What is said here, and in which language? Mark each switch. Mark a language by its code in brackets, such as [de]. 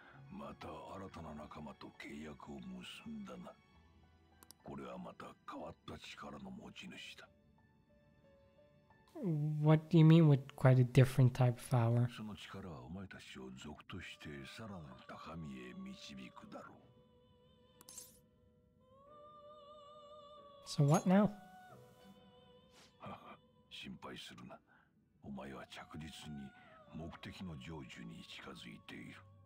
[ja] また新たな仲間と契約を結んだな。これはまた変わった力の持ち主だ。 [en] What do you mean with quite a different type of power? [ja] その力はお前たちを族としてさらなる高みへ導くだろう。 [en] So what now? [ja] 心配するな。お前は着実に目的の成就に近づいている。